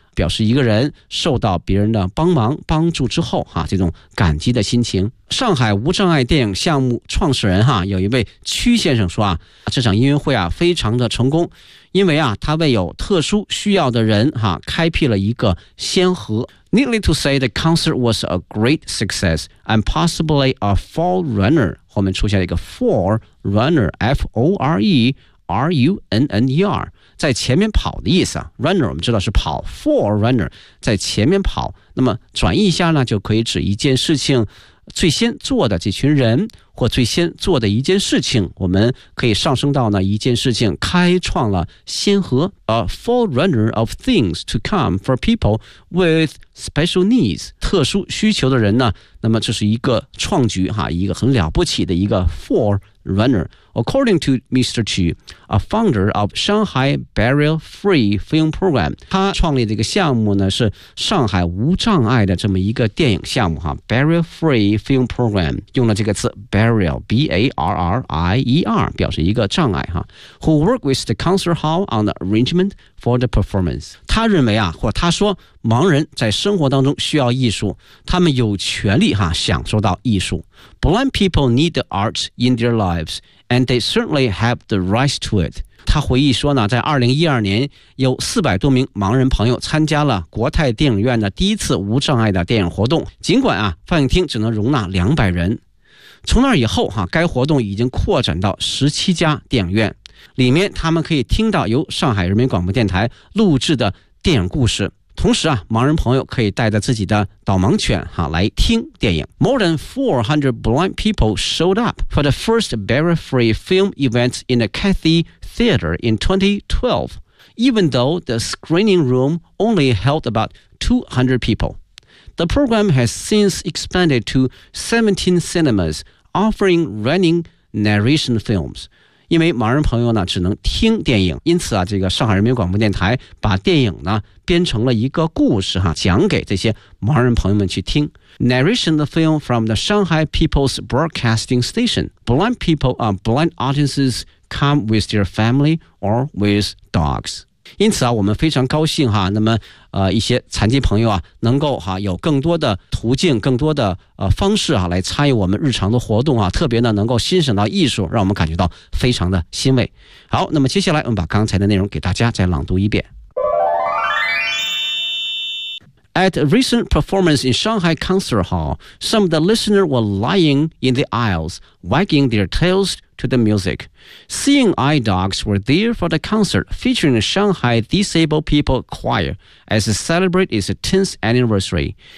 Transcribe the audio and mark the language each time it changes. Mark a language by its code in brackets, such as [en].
[zh] 表示一个人受到别人的帮忙帮助之后哈，这种感激的心情。上海无障碍电影项目创始人哈，有一位屈先生说啊，这场音乐会啊非常的成功，因为啊他为有特殊需要的人哈开辟了一个先河。 [en] Needly to say, the concert was a great success and possibly a forerunner. [zh] 后面出现了一个 forerunner, F O R E R U N N E R. 在前面跑的意思啊 runner 我们知道是跑 forerunner 在前面跑，那么转译一下呢，就可以指一件事情最先做的这群人或最先做的一件事情，我们可以上升到呢一件事情开创了先河 [en] a forerunner of things to come for people with special needs [zh] 特殊需求的人呢，那么这是一个创举哈，一个很了不起的一个 forerunner。 [en] According to Mr. Chu, a founder of Shanghai Barrier Free Film Program, [zh] 他创立这个项目呢是上海无障碍的这么一个电影项目哈 ，Barrier Free Film Program 用了这个词 barrier, b a r r i e r 表示一个障碍哈。 [en] Who worked with the concert hall on the arrangement for the performance? [zh] 他认为啊，或他说，盲人在生活当中需要艺术，他们有权利哈享受到艺术。 [en] Blind people need the arts in their lives. And they certainly have the right to it. [zh] 他回忆说呢，在2012年，有400多名盲人朋友参加了国泰电影院的第一次无障碍的电影活动。尽管啊，放映厅只能容纳200人。从那以后，该活动已经扩展到17家电影院，里面他们可以听到由上海人民广播电台录制的电影故事。同时啊，盲人朋友可以带着自己的导盲犬哈来听电影。 [en] More than 400 blind people showed up for the first barrier-free film event in the Cathay Theater in 2012, even though the screening room only held about 200 people. The program has since expanded to 17 cinemas offering running narration films. [zh] 因为盲人朋友呢只能听电影，因此啊，这个上海人民广播电台把电影呢编成了一个故事哈，讲给这些盲人朋友们去听。 [en] Narration the film from the Shanghai People's Broadcasting Station. Blind people and blind audiences come with their family or with dogs. [zh] 因此啊，我们非常高兴哈，那么一些残疾朋友啊，能够哈有更多的途径，更多的方式啊，来参与我们日常的活动啊，特别呢能够欣赏到艺术，让我们感觉到非常的欣慰。好，那么接下来我们把刚才的内容给大家再朗读一遍。 [en] At a recent performance in Shanghai Concert Hall, some of the listeners were lying in the aisles, wagging their tails to the music. Seeing eye dogs were there for the concert featuring the Shanghai Disabled People Choir as it celebrated its 10th anniversary.